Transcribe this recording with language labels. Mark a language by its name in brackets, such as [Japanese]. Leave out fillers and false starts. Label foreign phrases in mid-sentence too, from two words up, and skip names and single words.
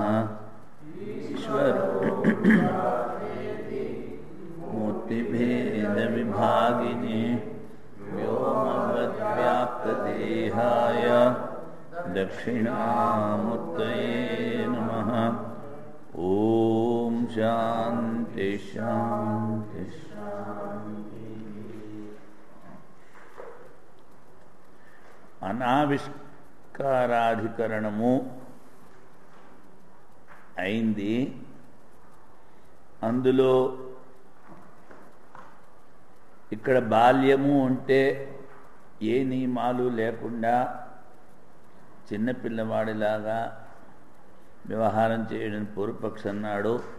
[Sanskrit] ईश्वरो मूर्तिभेदविभागिने व्योमवद्व्याप्तदेहाय दक्षिणामूर्तये नमः। ॐ शान्ति शान्ति शान्ति। [Telugu] అనావిష్కారాధికరణము అయింది. అందులో ఇక్కడ బాల్యము అంటే ఏ నియమాలు లేకుండా చిన్నపిల్లవాడిలాగా వ్యవహారం చేయడం పూర్వపక్ష అన్నాడు.